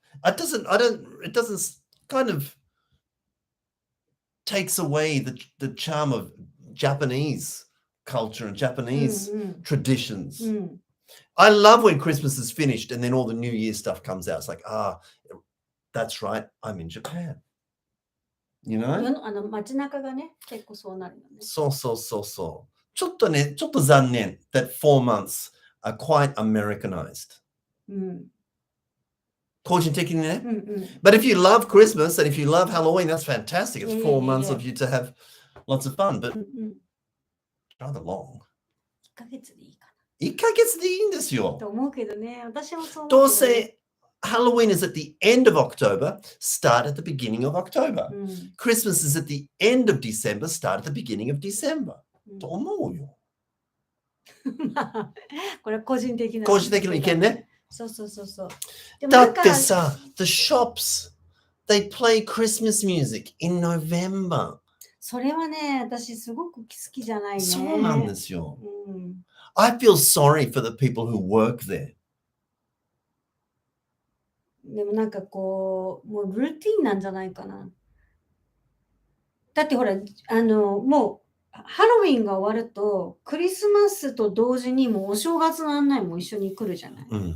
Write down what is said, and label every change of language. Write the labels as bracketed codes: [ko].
[en] It doesn't kind of takes away the charm of Japanese culture and Japanese traditions. I love when Christmas is finished and then all the New Year stuff comes out. It's like, that's right, I'm in Japan. You know? [ja] 街中がね、結構そうなるよね。そう。ちょっと残念 [en] that 4 months are quite Americanized. [ja] 個人的にね。 [en] But if you love Christmas and if you love Halloween, that's fantastic. It's 4 months of you to have lots of fun, but rather long. [ja] 1ヶ月でいいかな。1ヶ月でいいんですよ。と思うけどね。私もそう思うけどね。どうせ [en] Halloween is at the end of October, start at the beginning of October. Christmas is at the end of December, start at the beginning of December. [ja] と思うよ。これは個人的な意見ね。そう。だってさ、 [en] the shops, they play Christmas music in November. [ja] それはね、私すごく好きじゃないね。そうなんですよ。 [en] I feel sorry for the people who work there. [ja] でもなんかこう、もうルーティンなんじゃないかな。だってほら、もう、ハロウィンが終わると、クリスマスと同時にもうお正月の案内も一緒に来るじゃない。